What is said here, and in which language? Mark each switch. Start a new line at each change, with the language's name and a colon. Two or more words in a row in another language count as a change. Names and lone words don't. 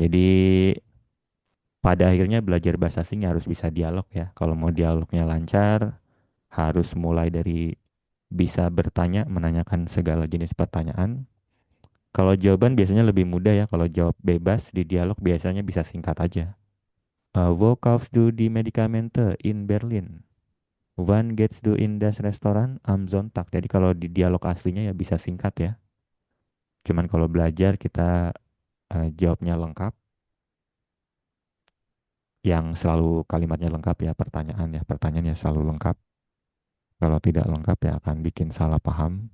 Indonesian: Jadi pada akhirnya belajar bahasa asing harus bisa dialog ya. Kalau mau dialognya lancar, harus mulai dari bisa bertanya, menanyakan segala jenis pertanyaan. Kalau jawaban biasanya lebih mudah ya. Kalau jawab bebas di dialog biasanya bisa singkat aja.
German: Wo kaufst du die Medikamente in Berlin? Wann gehst du in das Restaurant am Sonntag?
Indonesian: Jadi kalau di dialog aslinya ya bisa singkat ya. Cuman kalau belajar kita jawabnya lengkap. Yang selalu kalimatnya lengkap ya, pertanyaan ya. Pertanyaan ya selalu lengkap. Kalau tidak lengkap ya akan bikin salah paham.